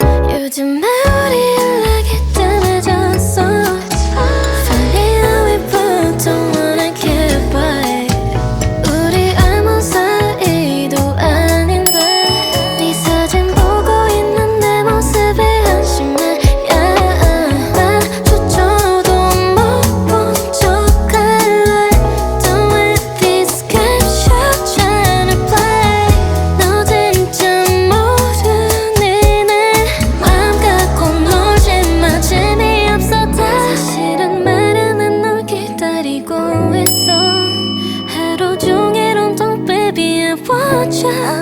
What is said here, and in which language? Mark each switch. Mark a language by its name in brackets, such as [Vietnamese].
[Korean] 요즘에 우리 연락이 뜸해졌어. [English] Funny how we both don't wanna get by. [Korean] 우리 아무 사이도 아닌데 네 사진 보고 있는 내 모습에 한심해. Yeah, 마주쳐도 못 본 척할래. [English] Don't let these games you're trying to play. [Korean] 너 진짜 모르니 내 맘 갖고 놀지 마. 재미없어 다. 사실은 말야는 널 기다리고 있어. 하루 종일 온통 [English] baby I want you.